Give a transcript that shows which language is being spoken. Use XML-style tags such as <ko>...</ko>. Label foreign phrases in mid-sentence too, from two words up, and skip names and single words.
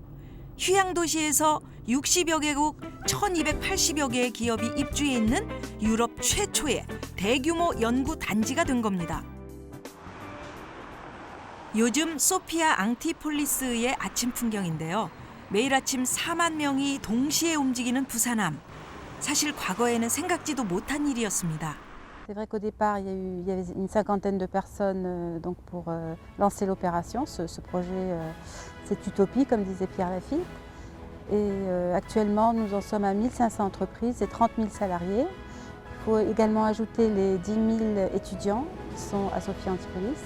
<ko>휴양도시에서 60여 개국 1280여 개의 기업이 입주해 있는 유럽 최초의 대규모 연구 단지가 된 겁니다. 요즘 소피아 앙티폴리스의 아침 풍경인데요. 매일 아침 4만 명이 동시에 움직이는 부산함. 사실 과거에는 생각지도 못한 일이었습니다.</ko> <fr>C'est vrai qu'au départ, il y avait une cinquantaine de personnes donc pour lancer l'opération. Ce projet, c'est utopie, comme disait Pierre Lafitte. Et actuellement, nous en sommes à 1500 entreprises et 30 000 salariés. Il faut également ajouter les 10 000 étudiants qui sont à Sophia Antipolis.</fr>